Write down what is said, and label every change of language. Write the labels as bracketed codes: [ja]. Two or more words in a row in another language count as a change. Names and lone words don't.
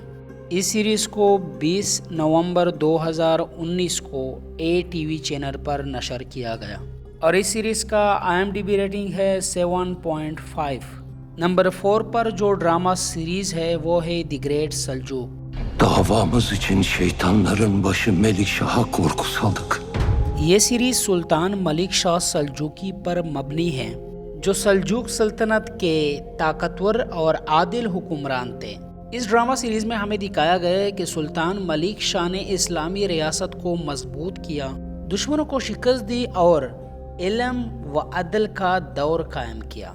[ur] اس سیریز کو 20 نومبر 2019 کو ATV چینل پر نشر کیا گیا اور اس سیریز کا IMDb ریٹنگ ہے 7.5. نمبر 4 پر جو ڈرامہ سیریز ہے وہ ہے دی گریٹ سلجوق. [tr] Davamız için şeytanların başı Melikşah'a korku saldık। [ur] یہ سیریز سلطان ملک شاہ سلجوقی پر مبنی ہے، جو سلجوق سلطنت کے طاقتور اور عادل حکمران تھے. اس ڈرامہ سیریز میں ہمیں دکھایا گیا ہے کہ سلطان ملک شاہ نے اسلامی ریاست کو مضبوط کیا، دشمنوں کو شکست دی اور علم و عدل کا دور قائم کیا.